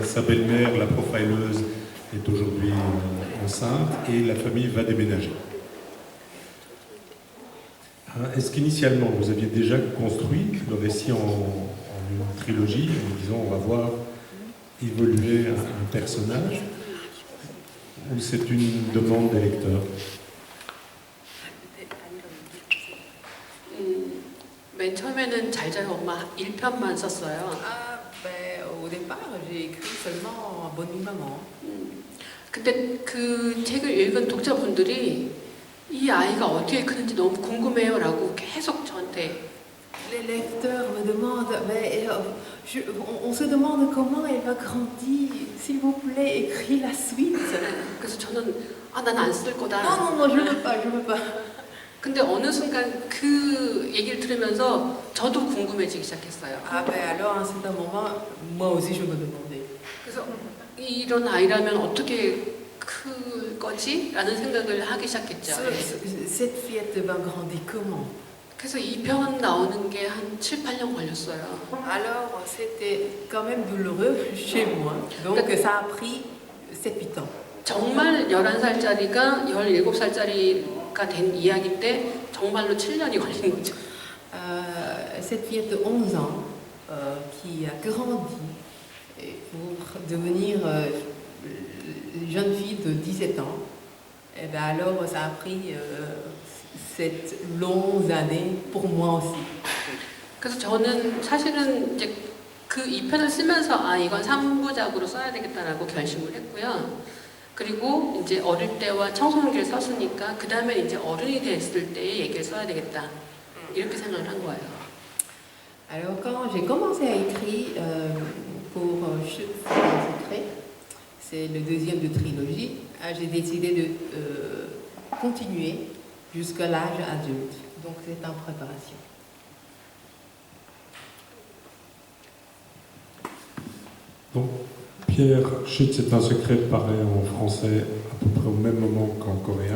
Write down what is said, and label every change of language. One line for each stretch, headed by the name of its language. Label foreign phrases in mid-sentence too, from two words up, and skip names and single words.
French: Sa belle-mère, la profileuse, est aujourd'hui enceinte et la famille va déménager. Est-ce qu'initialement vous aviez déjà construit le récit en une trilogie, en disant on va voir évoluer un personnage, ou c'est une demande des lecteurs?
Korean: 맨 처음에는 잘 자요 엄마 1편만 썼어요.
French: Ah, ben, au départ, j'ai écrit seulement Bonne nuit maman.
Korean: 근데 그 책을 읽은 독자분들이 이 아이가 어떻게 크는지 너무 궁금해요라고 계속 저한테.
French: Les lecteurs me demandent, mais on se demande comment elle va grandir. S'il vous plaît, écris la suite.
Korean: 그래서 저는 난 안 쓸 거다.
French: Non, non, non, je veux pas, je veux pas.
Korean: 근데 어느 순간 그 얘기를 들으면서 저도 궁금해지기 시작했어요.
French: Ah ben alors, à un certain moment, moi aussi je me demandais.
Korean: 그래서 이런 아이라면 어떻게 클 거지? 라는 생각을 하기 시작했죠.
French: Cette fillette va grandir comment?
Korean: 그래서 2편 나오는 게 한 7, 8년 걸렸어요.
French: Alors, c'était quand même douloureux chez moi. Donc, ça a pris 7-8 ans.
Korean: 정말 11살짜리가 17살짜리가 된 이야기인데 정말로 7년이 걸린 거죠.
French: Cette fillette de 11 ans qui a grandi pour devenir jeune fille de 17 ans, et ben alors ça a pris 7 longues années pour moi aussi.
Korean: 그래서 저는 사실은 이제 그 2편을 쓰면서 이건 3부작으로 써야 되겠다라고 결심을 했고요. 그리고 이제 어릴 때와 청소년기를 썼으니까 그 다음에 이제 어른이 됐을 때의 얘기를 써야 되겠다 이렇게 생각을 한 거예요.
French: Alors quand j'ai commencé à écrire pour Chute c'est un secret, c'est le deuxième de trilogie, j'ai décidé de continuer jusqu'à l'âge adulte. Donc c'est en préparation. Donc, Pierre, Chute, c'est un secret, paraît en français à peu près au même moment qu'en coréen.